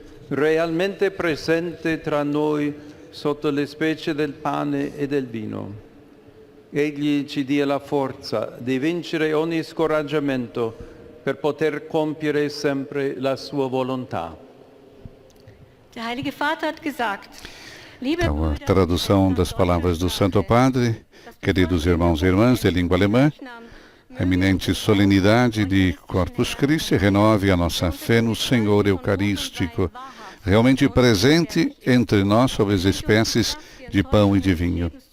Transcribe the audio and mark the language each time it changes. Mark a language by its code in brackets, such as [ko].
[it] realmente presente tra noi sotto le specie del pane e del vino. Egli ci dia la forza di vincere ogni scoraggiamento per poter compiere sempre la sua volontà. [de] Der Heilige Vater hat gesagt, liebe [pt] Então, a [de] Brüder, [pt] tradução das palavras do Santo Padre, queridos irmãos e irmãs de língua alemã, a eminente solenidade de Corpus Christi renove a nossa fé no Senhor Eucarístico, realmente presente entre nós sob as espécies de pão e de vinho.